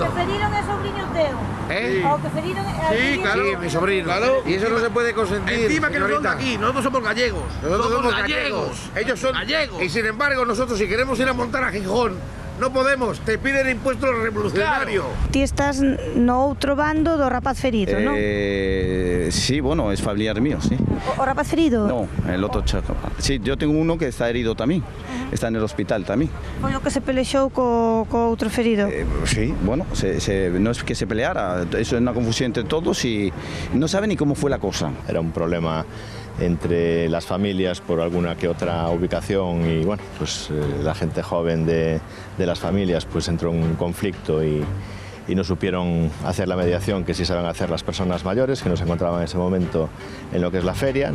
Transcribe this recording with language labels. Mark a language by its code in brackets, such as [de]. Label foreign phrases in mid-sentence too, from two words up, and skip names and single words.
[gl] Que feriron é sobriño teu. ¿Eh? O que feriron [es] Sí, claro. Sí, mi sobrino. Claro. Y eso no se puede consentir. Encima que no son de señorita. aquí, nosotros somos gallegos. Nosotros somos gallegos. Ellos son gallegos. Y sin embargo, nosotros si queremos ir a montar a Gijón, no podemos. Te piden impuestos revolucionarios. [gl] Ti estás no outro bando do rapaz ferido, non? [es] Sí, bueno, es familiar mío, sí. [gl] O rapaz ferido? [es] No, el otro chaco. Sí, yo tengo uno que está herido también. Está en el hospital también. [gl] Foi o que se pelexou co outro ferido? [es] Sí, bueno, no es que se peleara, eso es una confusión entre todos y no sabe ni cómo fue la cosa. Era un problema entre las familias por alguna que otra ubicación y bueno, pues la gente joven de las familias pues entró en un conflicto y no supieron hacer la mediación que sí saben hacer las personas mayores que nos encontraban en ese momento en lo que es la feria.